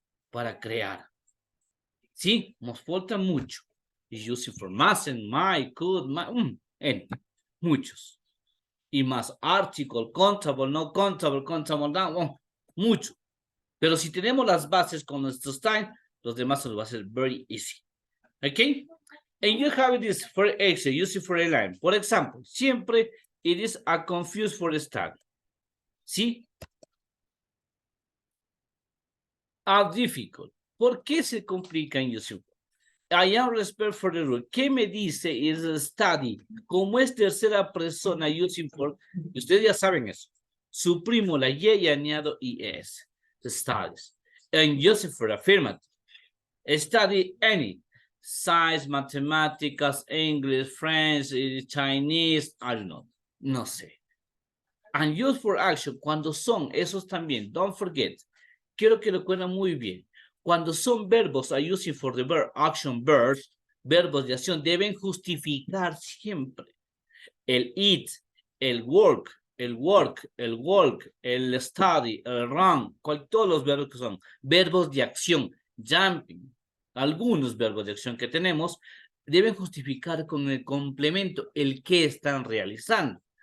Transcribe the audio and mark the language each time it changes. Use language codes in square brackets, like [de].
[es] Para crear. ¿Sí? Nos falta mucho. [en] Using for mustn't, might, could, muchos. [es] Y más article, countable, no countable, countable, no, mucho. Pero si tenemos las bases con nuestros time, los demás nos va a ser [en] very easy. [es] ¿Ok? [en] And you have this for example, use it for a line. [es] Por ejemplo, siempre [en] it is a confused for study. ¿Sí? A difficult. [es] ¿Por qué se complica en using? [en] I am respect for the rule. [es] ¿Qué me dice is study? Como es tercera persona [en] using for, [es] ustedes ya saben eso. Suprimo la y añado es. Studies. [en] And use it for affirmative. Study any. Science, matemáticas, English, French, Chinese, I don't know. [es] No sé. [en] And use for action, [es] cuando son esos también, [en] don't forget. [es] Quiero que lo recuerden muy bien. Cuando son verbos, [en] are using for the verb, action verbs, [es] verbos de acción, deben justificar siempre. El eat, el work, el walk, el study, el run, todos los verbos que son verbos de acción, jumping, algunos verbos de acción que tenemos, deben justificar con el complemento el que están realizando.